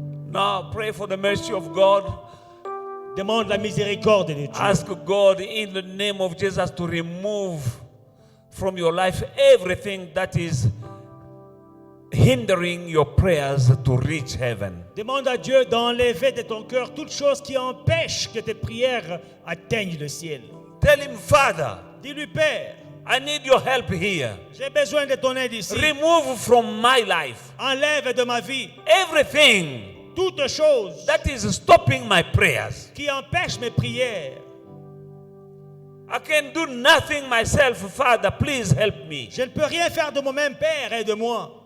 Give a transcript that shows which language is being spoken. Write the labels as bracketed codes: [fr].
[en] Now pray for the mercy of God. [fr] Demande la miséricorde de Dieu. [en] Ask God in the name of Jesus to remove from your life everything that is hindering your prayers to reach heaven. [fr] Demande à Dieu d'enlever de ton cœur toute chose qui empêche que tes prières atteignent le ciel. [en] Tell him, Father, [fr] Dis-lui, Père, [en] I need your help here. [fr] j'ai besoin de ton aide ici. [en] Remove from my life [fr] Enlève de ma vie [en] everything [fr] toute chose [en] that is stopping my prayers. [fr] qui empêche mes prières. [en] I can do nothing myself, Father. Please help me. [fr] Je ne peux rien faire de moi-même, Père, aide-moi.